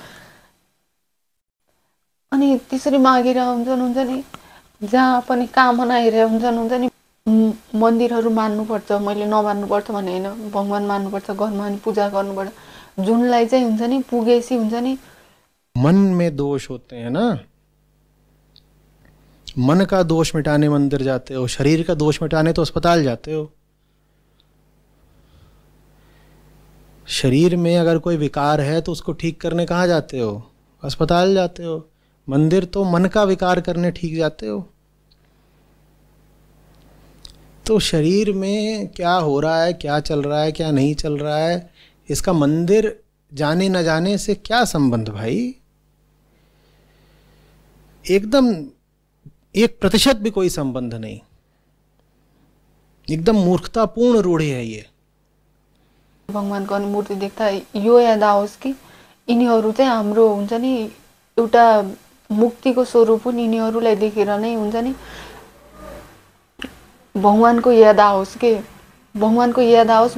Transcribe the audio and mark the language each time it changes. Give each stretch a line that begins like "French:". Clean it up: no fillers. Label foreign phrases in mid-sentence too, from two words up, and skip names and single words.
Nepali: अनि त्यसरी मागेर हुन्छ नि जहाँ पनि कामना हेरेर हुन्छ नि मन्दिरहरू मान्नुपर्छ मैले नमान्नुपर्छ भने हैन भगवान मान्नुपर्छ घरमा अनि पूजा गर्नुपर्छ जुनलाई चाहिँ हुन्छ नि पुगेसी हुन्छ नि
Hindi: मन में दोष होते हैं ना मन का दोष मिटाने मंदिर जाते हो शरीर का दोष मिटाने तो अस्पताल जाते हो शरीर में अगर कोई विकार है तो उसको ठीक करने कहाँ जाते हो अस्पताल जाते हो मंदिर तो मन का विकार करने ठीक जाते हो तो शरीर में क्या हो रहा है क्या चल रहा है क्या नहीं चल रहा है इसका मंदिर जाने न जाने से क्या संबंध भाई एकदम 1% भी कोई संबंध नहीं एकदम मूर्खतापूर्ण रूढ़ी है ये
Nepali: भगवानको मूर्ति देख्दा यो याद आओस् कि यिनीहरू चाहिँ हाम्रो हुन्छ नि एउटा मुक्तिको स्वरूप हुन् यिनीहरूलाई देखेर नै हुन्छ नि भगवानको याद आओस् के भगवानको याद आओस्।